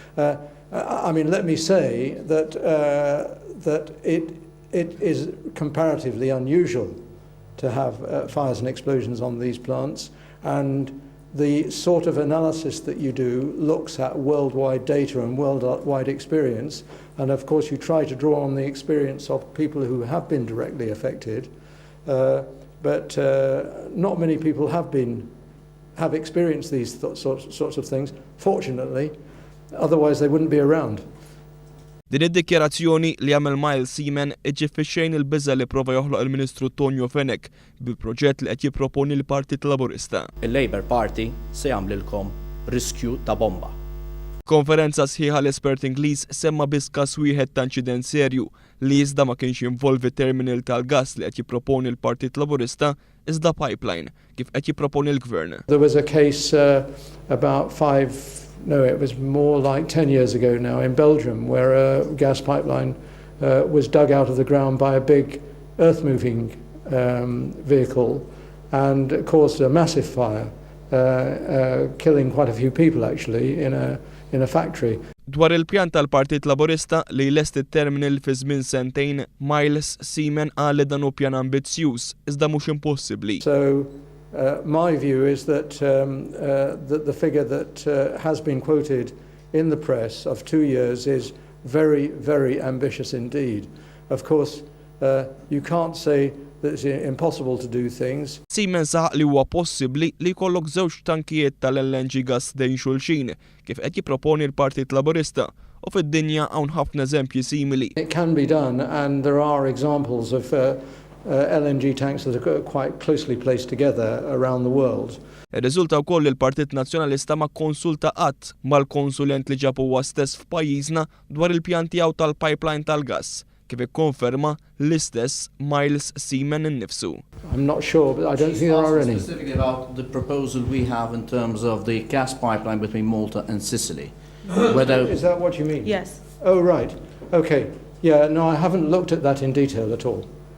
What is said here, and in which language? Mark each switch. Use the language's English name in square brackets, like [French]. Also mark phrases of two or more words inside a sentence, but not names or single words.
[English] I mean, let me say that it is comparatively unusual to have fires and explosions on these plants, and the sort of analysis that you do looks at worldwide data and worldwide experience, and of course you try to draw on the experience of people who have been directly affected, but not many people have experienced these sorts of things, fortunately. Otherwise they wouldn't be around. [Maltese] Din id-dikjarazzjoni li għamel Miles Seaman iġġib fix-xejn il-biża' li prova joħloq il-Ministru Tonio Fenech bil-proġett li qed jipproponi l-Partit Laburista. Il-Labour Party se jagħmlilkom riskju ta' bomba. Konferenza sħiħa l-espert Ingliż semma biss każ wieħed ta' inċident serju li iżda ma kienx jinvolvi terminal tal-gass li qed jipproponi l-Partit Laburista iżda pipeline kif qed jipproponi l-Gvern. [English] There was a case about it was more like 10 years ago now in Belgium, where a gas pipeline was dug out of the ground by a big earth-moving vehicle and caused a massive fire, killing quite a few people actually in a factory. [Maltese] Dwar il-pjan tal-Partit Laburista li lest it-terminal fi żmien sentejn, Miles Seaman qal li dan hu pjan ambizzjuż iżda mhux impossibbli. [English] So my view is that the figure that has been quoted in the press of 2 years is very, very ambitious indeed. Of course, you can't say that it's impossible to do things. [Maltese] Seaman saħaq li huwa possibbli li jkollok żewġ tankijiet tal-LNG gas dejn xulxin kif qed jipproponi l-Partit Laburista u fid-dinja hawn ħafna eżempji simili. [English] It can be done, and there are examples of LNG tanks that are quite closely placed together around the world. [Maltese] Ir-riżulta wkoll li l-Partit Nazzjonalista ma konsulta qatt mal-konsulent li ġab huwa stess f'pajjiżna dwar il-pjan tiegħu tal-pipeline tal-gass, kif ikkonferma l-istess Miles Seaman innifsu. [English] I'm not sure, but I don't think there are any. Specifically about the proposal we have in terms of the gas pipeline between Malta and Sicily. Is that what you mean? Yes. Oh, right. Okay. Yeah, no, I haven't looked at that in detail at all.